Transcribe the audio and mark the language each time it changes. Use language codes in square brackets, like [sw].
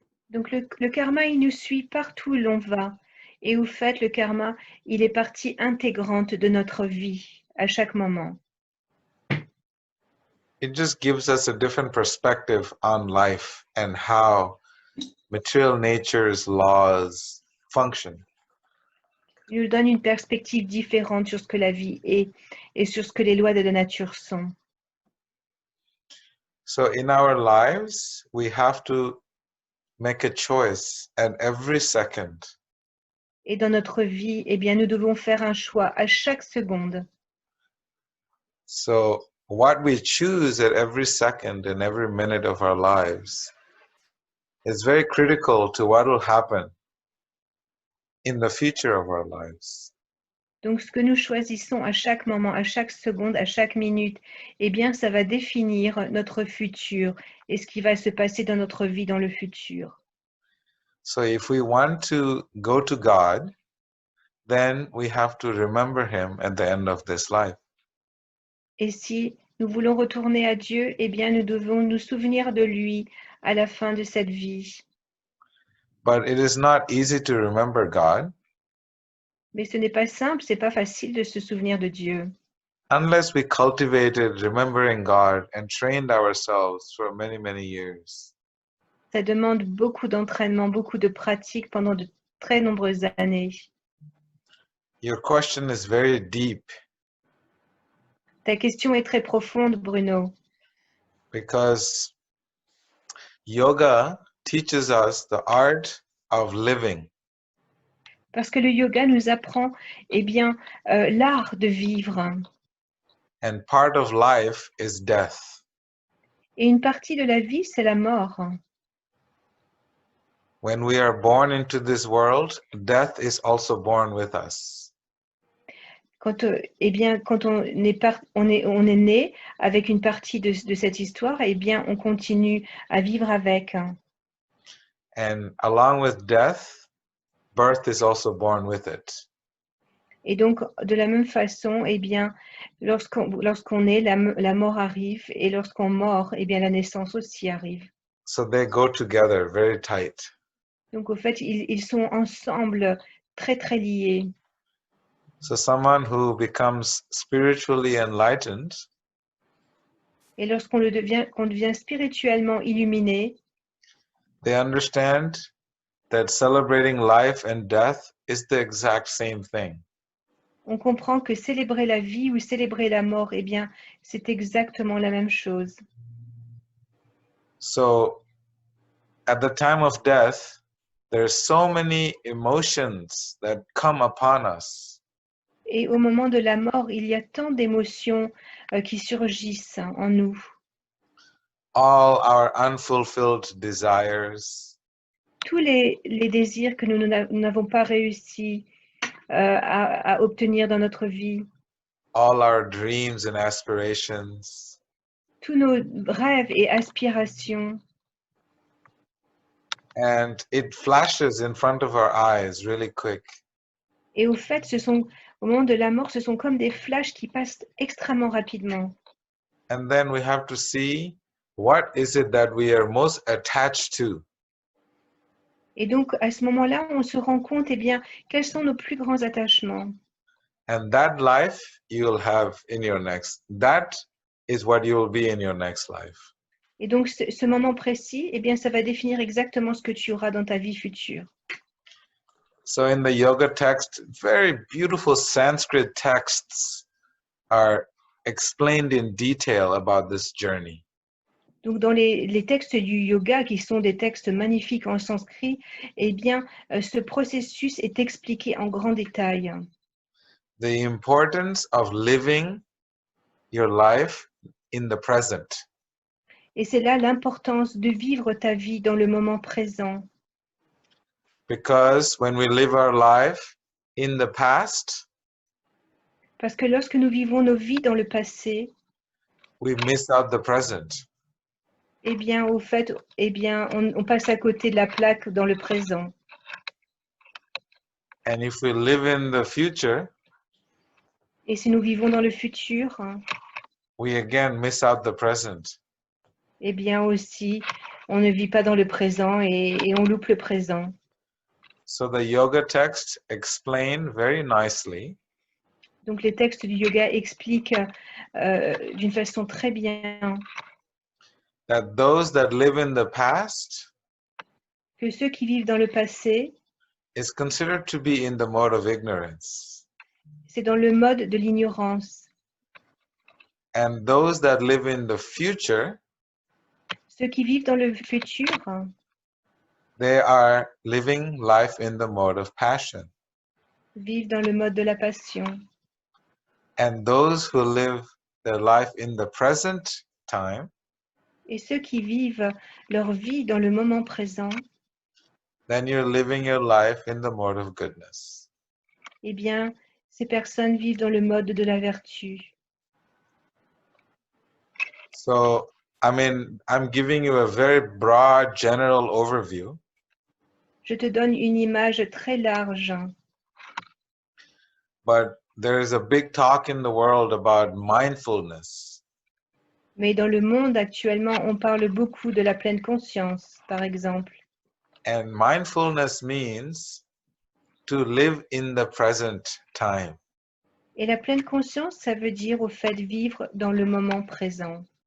[fr] Donc le karma, il nous suit partout où l'on va. Et au fait, le karma, il est partie intégrante de notre vie à chaque moment. [en] It just gives us a different perspective on life and how material nature's laws function. [fr] Il nous donne une perspective différente sur ce que la vie est et sur ce que les lois de la nature sont. [en] So in our lives, we have to make a choice at every second. [fr] Et dans notre vie, eh bien, nous devons faire un choix à chaque seconde. [en] So what we choose at every second and every minute of our lives is very critical to what will happen in the future of our lives. [fr] Donc, ce que nous choisissons à chaque moment, à chaque seconde, à chaque minute, eh bien, ça va définir notre futur et ce qui va se passer dans notre vie dans le futur. [en] So if we want to go to God, then we have to remember Him at the end of this life. [fr] Et si nous voulons retourner à Dieu, eh bien, nous devons nous souvenir de lui à la fin de cette vie. [en] But it is not easy to remember God [fr] Mais ce n'est pas simple, c'est pas facile de se souvenir de Dieu. [en] unless we cultivated remembering God and trained ourselves for many, many years. [fr] Ça demande beaucoup d'entraînement, beaucoup de pratique pendant de très nombreuses années. [en] Your question is very deep [fr] Ta question est très profonde, Bruno, [en] because yoga teaches us the art of living. [fr] parce que le yoga nous apprend eh bien, l'art de vivre. [en] And part of life is death. [fr] Et une partie de la vie, c'est la mort. [en] When we are born into this world, death is also born with us. [fr] Quand, eh bien, quand on est né avec une partie de cette histoire, eh bien, on continue à vivre avec. [en] And along with death, birth is also born with it. [fr] Et donc, de la même façon, eh bien, lorsqu'on est, la mort arrive, et lorsqu'on meurt, eh bien, la naissance aussi arrive. [en] So they go together very tight. [fr] Donc, au fait, ils sont ensemble, très, très liés. [en] So someone who becomes spiritually enlightened [fr] Et lorsqu'on devient spirituellement illuminé, [en] they understand that celebrating life and death is the exact same thing. [fr] on comprend que célébrer la vie ou célébrer la mort, eh bien, c'est exactement la même chose. [en] So at the time of death, there's so many emotions that come upon us. [fr] Et au moment de la mort, il y a tant d'émotions qui surgissent en nous. [en] All our unfulfilled desires, [fr] Tous les désirs que nous n'avons pas réussi à obtenir dans notre vie, [en] all our dreams and aspirations, [fr] tous nos rêves et aspirations, [en] and it flashes in front of our eyes really quick. [fr] Et au fait, au moment de la mort, ce sont comme des flashs qui passent extrêmement rapidement. [en] And then we have to see what is it that we are most attached to. [fr] Et donc, à ce moment-là, on se rend compte, eh bien, quels sont nos plus grands attachements. [en] And that life you will have in your next. That is what you will be in your next life. [fr] Et donc, ce moment précis, eh bien, ça va définir exactement ce que tu auras dans ta vie future. [en] So in the yoga text, very beautiful Sanskrit texts are explained in detail about this journey. [fr] Donc, dans les textes du yoga, qui sont des textes magnifiques en sanskrit, eh bien, ce processus est expliqué en grand détail. [en] The importance of living your life in the present. [fr] Et c'est là l'importance de vivre ta vie dans le moment présent. [en] Because when we live our life in the past, [fr] Parce que lorsque nous vivons nos vies dans le passé, [en] we miss out the present. [fr] eh bien, au fait, eh bien, on passe à côté de la plaque dans le présent. [en] And if we live in the future, [fr] Et si nous vivons dans le futur, [en] we again miss out the present. [fr] eh bien aussi, on ne vit pas dans le présent et on loupe le présent. [en] So the yoga texts explain very nicely [fr] Donc les textes du yoga expliquent d'une façon très bien [en] that those that live in the past [fr] que ceux qui vivent dans le passé, [en] is considered to be in the mode of ignorance. [fr] c'est dans le mode de l'ignorance. [en] And those that live in the future, [fr] Ceux qui vivent dans le futur, [en] they are living life in the mode of passion. [fr] vivent dans le mode de la passion. [en] And those who live their life in the present time, [fr] Et ceux qui vivent leur vie dans le moment présent, [en] then you're living your life in the mode of goodness. [fr] eh bien, ces personnes vivent dans le mode de la vertu. [en] So, I mean, I'm giving you a very broad general overview, [fr] Je te donne une image très large, [en] but there is a big talk in the world about mindfulness. [fr] mais dans le monde actuellement, on parle beaucoup de la pleine conscience, par exemple. [en] And mindfulness means to live in the present time. [fr] Et la pleine conscience, ça veut dire au fait vivre dans le moment présent.